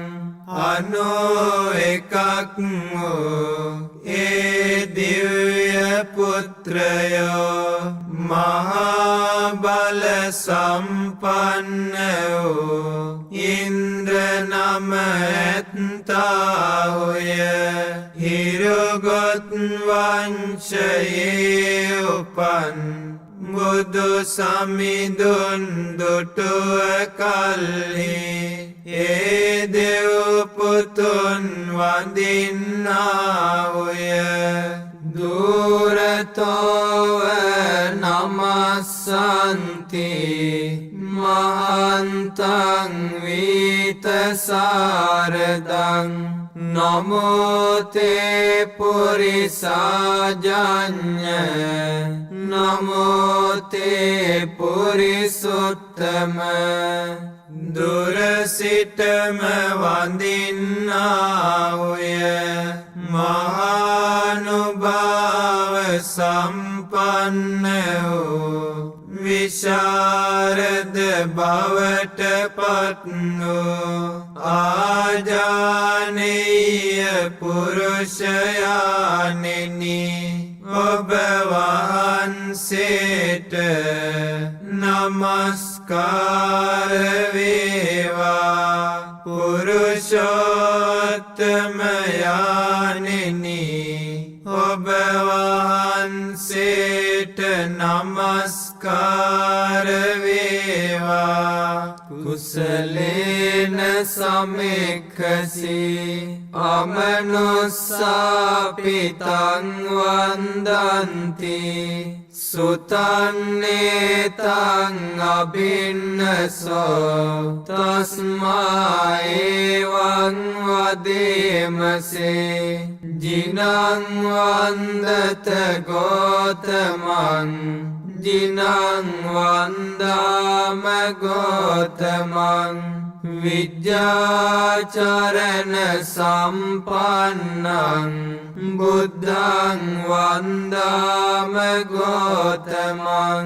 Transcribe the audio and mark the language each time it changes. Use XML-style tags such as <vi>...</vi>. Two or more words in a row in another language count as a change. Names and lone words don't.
<si>අනෝ එකක් වූ ඒ දිව්‍ය පුත්‍රයෝ මහා බල සම්පන්න වූ ඉන්ද්‍ර නම ඇත්තාහුය හිරුගොත් වංශයේ උපන් බුදු සමිඳුන් දුටුව කල්හි ඒ දෙව් පුතුන් වඳින්නාහුය</si> <pi>දුරතෝව නමස්සන්ති මහන්තං වීතසාරදං නමෝතේ පුරිසාජඤ්ඤ නමෝතේ පුරිසුත්තම</pi> <si>දුරසිටම වඳින්නාහුය මහානුභාව සම්පන්න වූ විශාරද බවට පත් වූ ආජානීය පුරුෂයාණෙනි ඔබ වහන්සේට නමස්කාර වේවා පුරුෂෝත්තම යාණෙනි ඔබ වහන්සේට නමස්කාර වේවා</si> <pi>කුසලේන සමෙක්ඛසී අමනුස්සාපිතං වන්දන්ති සුතන්නේතං අභින්නසෝ තස්මා එවං වදේමසේ ජිනං වන්දත ගෝතමං ජිනං වන්දාම ගෝතමං විජ්ජාචරණ සම්පන්නං බුද්ධං වන්දාම ගෝතමං</pi>